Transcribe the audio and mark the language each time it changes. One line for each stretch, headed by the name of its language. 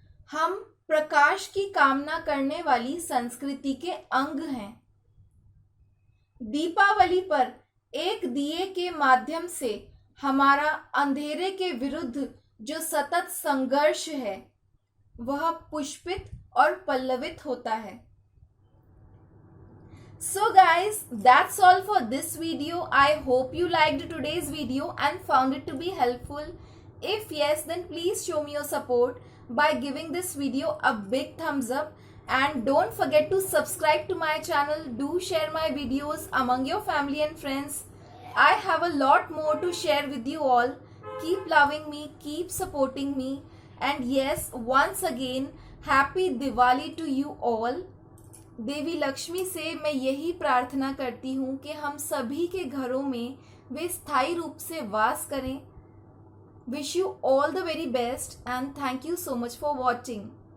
Hindi: हम प्रकाश की कामना करने वाली संस्कृति के अंग हैं। दीपावली पर एक दिए के माध्यम से हमारा अंधेरे के विरुद्ध जो सतत संघर्ष है वह पुष्पित और पल्लवित होता है।
English: So guys, that's all for this video. I hope you liked today's video and found it to be helpful. If yes, then please show me your support by giving this video a big thumbs up, and don't forget to subscribe to my channel. Do share my videos among your family and friends. I have a lot more to share with you all. Keep loving me, keep supporting me, and yes, once again, happy Diwali to you all.
Hindi: देवी लक्ष्मी से मैं यही प्रार्थना करती हूँ कि हम सभी के घरों में वे स्थायी रूप से वास करें।
English: Wish you all the very best and thank you so much for watching.